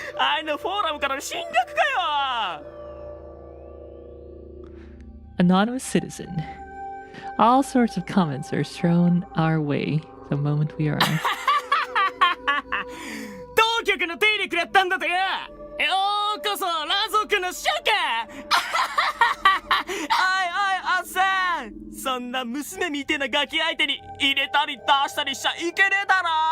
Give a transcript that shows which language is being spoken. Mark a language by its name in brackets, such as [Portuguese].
[Japanese] あのフォーラムからの侵略かよ。 [English] Anonymous citizen. All sorts of comments are thrown our way the moment we arrive. [Japanese] 当局の手入れにくれたんだとよ。ようこそラ族の師匠か。おいおいおっさん、そんな娘みてえなガキ相手に入れたり出したりしちゃいけねえだろ。